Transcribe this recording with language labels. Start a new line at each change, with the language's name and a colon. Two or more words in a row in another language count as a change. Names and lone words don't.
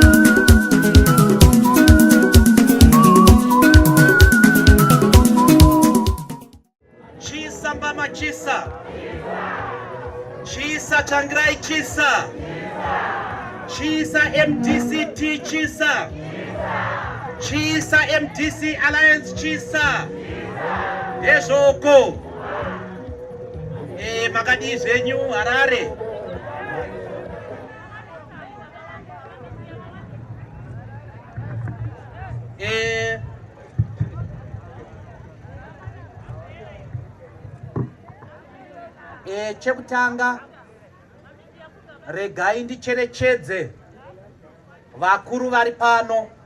Shona: Chisa mama chisa Chisa Changrai Chisa Chisa MDCT Chisa Chisa MDC Alliance Chisa Ezoko makadi zenyu Harare chekutanga regai ndicherechedze vakuru vari pano